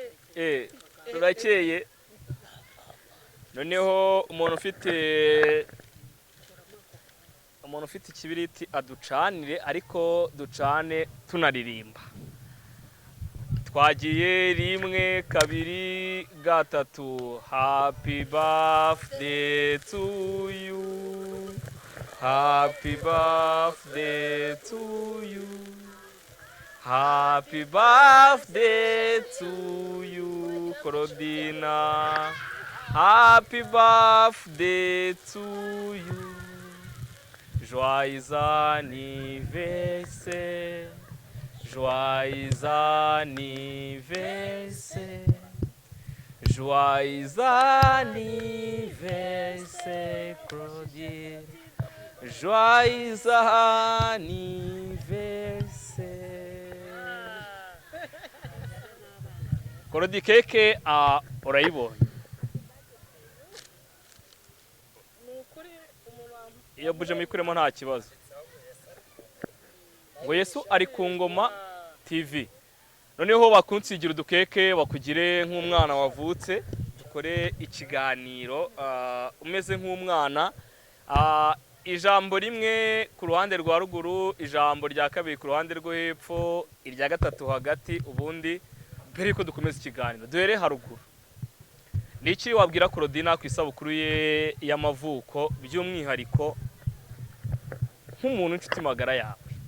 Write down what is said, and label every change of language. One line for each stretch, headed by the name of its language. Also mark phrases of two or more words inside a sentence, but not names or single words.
Kinyarwanda: turakeye noneho umuntu ufite ikibiriti aducanire ariko ducane tunaririmba twagiye 1 2 3
English: happy birthday to you happy birthday to you happy birthday to you Claudina happy birthday to you
French: joyeux anniversaire joyeux anniversaire joyeux anniversaire Claudine joyeux anniversaire Claudine
Kinyarwanda: keke urayibonye iyo buje muyikuremo nta kibazo ngo Yesu ari ku ngoma TV noneho bakunsigira udukeke bakugire nk'umwana wavutse dukore ikiganiro umeze nk'umwana ijambo rimwe ku ruhande rwa ruguru ijambo rya kabiri ku ruhande rwo hepfo irya gatatu hagati ubundi mbere yuko dukomeza ikiganiro duhere haruguru niki wabwira Claudina ku isabukuru ye y'amavuko by'umwihariko nk'umuntu inshuti magara yawe